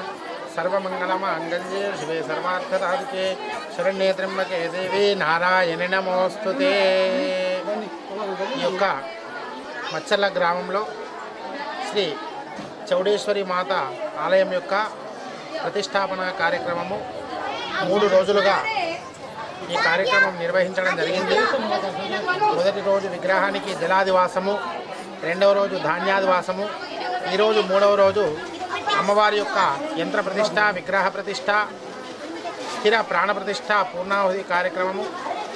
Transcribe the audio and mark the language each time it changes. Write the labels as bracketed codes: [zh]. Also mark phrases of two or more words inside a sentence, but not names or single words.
[sa] सर्वमंगलमांगल्ये शिवे सर्वार्थसाधिके शरण्ये त्र्यंबके देवी नारायणि नमोस्तुते। [te] ఈ యొక్క మచ్చల గ్రామంలో శ్రీ చౌడేశ్వరి మాత ఆలయం యొక్క ప్రతిష్టాపన కార్యక్రమము 3 రోజులుగా ఈ కార్యక్రమం నిర్వహించడం జరిగింది. మొదటి రోజు విగ్రహానికి జలాదివాసము, రెండవ రోజు ధాన్యాదివాసము, ఈరోజు 3వ రోజు అమ్మవారి యొక్క యంత్ర ప్రతిష్ట, విగ్రహ ప్రతిష్ట, స్థిర ప్రాణ ప్రతిష్ట, పూర్ణాహుతి కార్యక్రమము.